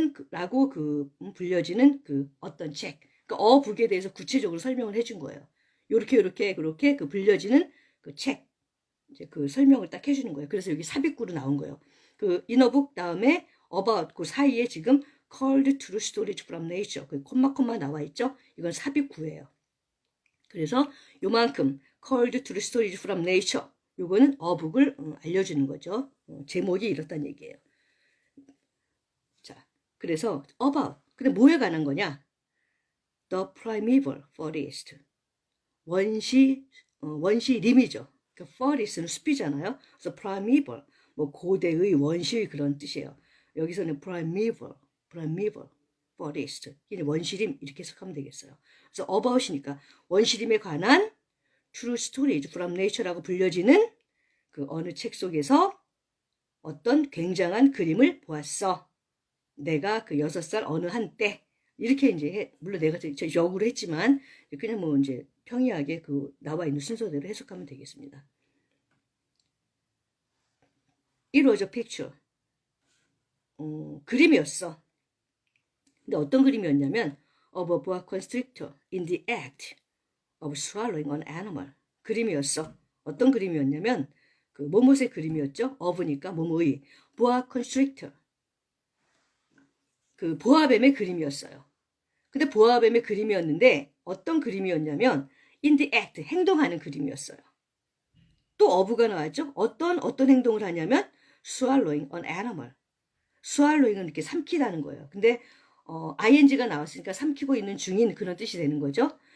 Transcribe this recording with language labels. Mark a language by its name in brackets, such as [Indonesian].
[Korean] 라고 불려지는 그 어떤 책. 그러니까 북에 대해서 구체적으로 설명을 해준 거예요. 그렇게 그 불려지는 그 책. 이제 그 설명을 딱 해주는 거예요. 그래서 여기 삽입구로 나온 거예요. 그 in a book 다음에 about 그 사이에 지금 [English] called true stories from nature. [Korean] 그 콤마 나와 있죠? 이건 삽입구예요. 그래서 요만큼 [English] called true stories from nature. [Korean] 요거는 어북을 알려주는 거죠. 제목이 이렇다는 얘기예요. 자, 그래서 about. 근데 뭐에 관한 거냐? The primeval forest. 원시림이죠. 그 forest는 숲이잖아요. 그래서 primeval, 뭐 고대의 원시의 그런 뜻이에요. 여기서는 primeval forest. 원시림 이렇게 해석하면 되겠어요. 그래서 about이니까 원시림에 관한 [English] true stories from nature [Korean] 라고 불려지는 그 어느 책 속에서 어떤 굉장한 그림을 보았어. 내가 그 6살 어느 한때 이렇게 이제 물론 내가 역으로 했지만 그냥 뭐 이제 평이하게 그 나와 있는 순서대로 해석하면 되겠습니다. [English] It was a picture. [Korean] 그림이었어. 근데 어떤 그림이었냐면 [English] of a boa constrictor in the act of swallowing an animal. [Korean] 그림이었어. 어떤 그림이었냐면 그 뭐뭇의 그림이었죠. of니까 뭐뭐의 boa constrictor. 그 보아뱀의 그림이었어요. 근데 보아뱀의 그림이었는데 어떤 그림이었냐면 in the act 행동하는 그림이었어요. 또 어부가 나왔죠. 어떤 행동을 하냐면 [English] swallowing an animal. [Korean] swallowing은 이렇게 삼키다는 거예요. 근데 ing가 나왔으니까 삼키고 있는 중인 그런 뜻이 되는 거죠.